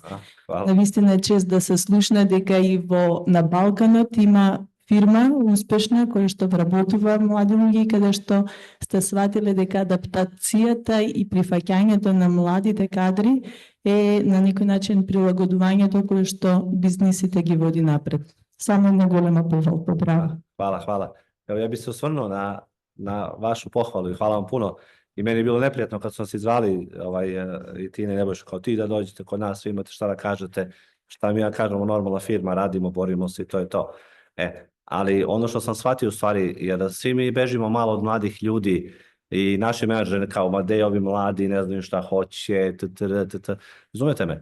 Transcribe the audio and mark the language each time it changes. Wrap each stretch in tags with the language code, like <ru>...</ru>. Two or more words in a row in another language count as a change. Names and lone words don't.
<mk>Навистина е чест да се слушна дека и на Балканот има фирма успешна која што вработува млади луѓе, каде што сте сватиле дека адаптацијата и прифаќањето на младите кадри е на некој начин прилагодувањето кое што бизнисите ги води напред. Само една голема похвала. Браво.</mk> <sr>Hvala. Evo, ja bih se osvrnuo na vašu pohvalu i hvala vam puno. I meni je bilo neprijatno kad smo se zvali i Tina i Nebojša kao ti da dođete kod nas, vi imate šta da kažete, šta mi ja kažemo, normalna firma, radimo, borimo se i to je to. Ali ono što sam shvatio u stvari je da svi mi bežimo malo od mladih ljudi i naši menadžeri kao, ma de ovi mladi, ne znaju šta hoće, razumete me?</sr>